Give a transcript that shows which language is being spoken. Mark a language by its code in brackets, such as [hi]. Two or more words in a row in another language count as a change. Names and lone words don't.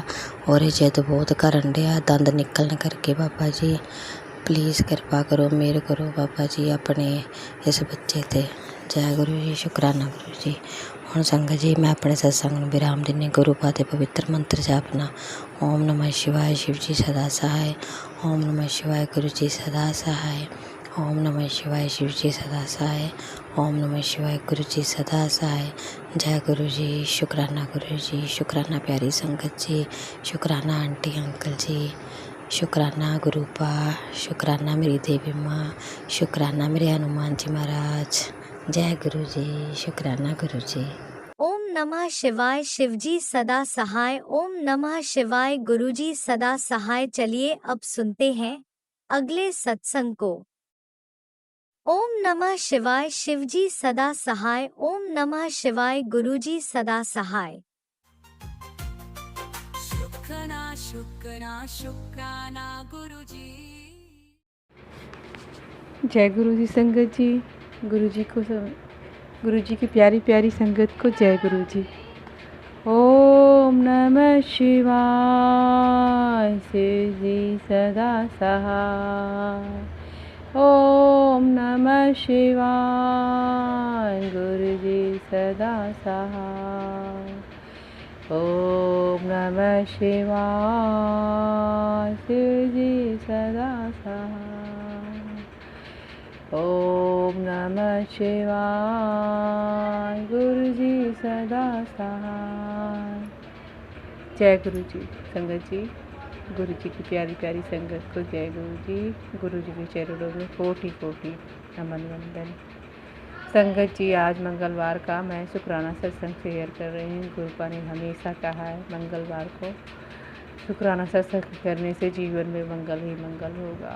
[pa] ਔਰ ਇਹ ਜਿੱਦ ਬਹੁਤ ਕਰਨ ਡਿਆ, ਦੰਦ ਨਿਕਲਣ ਕਰਕੇ ਬਾਬਾ ਜੀ ਪਲੀਜ਼ ਕਿਰਪਾ ਕਰੋ, ਮਿਹਰ ਕਰੋ ਬਾਬਾ ਜੀ ਆਪਣੇ ਇਸ ਬੱਚੇ 'ਤੇ। ਜੈ ਗੁਰੂ ਜੀ, ਸ਼ੁਕਰਾਨਾ ਗੁਰੂ ਜੀ। ਹੁਣ ਸੰਗਤ ਜੀ ਮੈਂ ਆਪਣੇ ਸਤਸੰਗ ਨੂੰ ਵਿਰਾਮ ਦਿੰਦੀ। ਗੁਰੂ ਪਾ ਦੇ ਪਵਿੱਤਰ ਮੰਤਰ ਜਾਪਨਾ, [hi] ओम नमः शिवाय शिव जी सदा सहाय, ओम नमः शिवाय गुरु जी सदा सहाय, ओम नमः शिवाय शिव जी सदा सहाय, ओम नमः शिवाय गुरु जी सदा सहाय। जय गुरु जी, शुकराना गुरु जी, शुकराना प्यारी संगत जी, शुकराना आंटी अंकल जी, शुकराना गुरु पा, शुकराना मेरी देवी माँ, शुकराना मेरे हनुमान जी महाराज। जय गुरु जी, शुकराना गुरु जी। ओम नमः शिवाय शिवजी सदा सहाय, ओम नमः शिवाय गुरुजी सदा सहाय। चलिए अब सुनते हैं अगले सत्संग को। ओम नमः शिवाय शिवजी सदा सहाय, ओम नमः शिवाय गुरुजी सदा सहाय। शुक्राना शुक्राना शुक्राना गुरुजी। जय गुरु जी संगत जी, गुरु जी को गुरु जी की प्यारी प्यारी संगत को जय गुरु जी। ओम नमः शिवाय शिव जी सदा सहाय, ओम नमः शिवाय गुरु जी सदा सहाय, ओम नमः शिवाय शिव जी सदा सहाय, ओम नमः शिवाय गुरु जी सदा सहाय। जय गुरु जी संगत जी। गुरु जी की प्यारी प्यारी संगत को जय गुरु जी। गुरु जी के चरणों में कोटि कोटि नमन वंदन। संगत जी, आज मंगलवार का मैं शुक्राना सत्संग शेयर कर रही हूँ। गुरुपा ने हमेशा कहा है मंगलवार को शुक्राना सत्संग करने से जीवन में मंगल ही मंगल होगा।